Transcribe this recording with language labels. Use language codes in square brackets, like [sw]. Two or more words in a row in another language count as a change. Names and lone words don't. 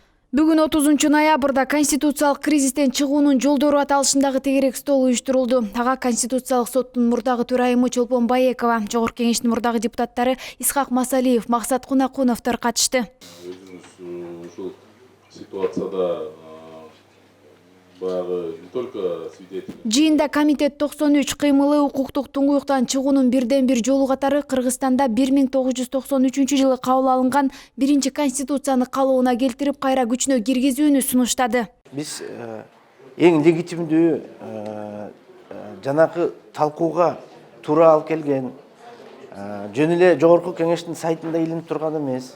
[ky] Бүгүн 30-ноябрда конституциялык кризистен чыгуунун жолдору аталышындагы тегерек стол уюштурулду. Ага Конституциялык соттун мурдагы төрайымы Чолпон Баекова, Жогорку Кеңештин мурдагы депутаттары Исхак Масалиев, Максат Кунакуновдор катышты. Өзүңүз ушул ситуацияда баягы [ru] не только свидетель. [ky] Жыйында комитет 93 кыймылы укуктук туңгуюктан чыгуунун бирден бир жолу катары Кыргызстанда 1993-жылы кабыл алынган биринчи конституцияны калыбына келтирип кайра күчүнө киргизүүнү сунуштады. Биз эң легитимдүү жанакы талкууга туура алып келген, жөн эле Жогорку Кеңештин сайтында илинип турган эмес.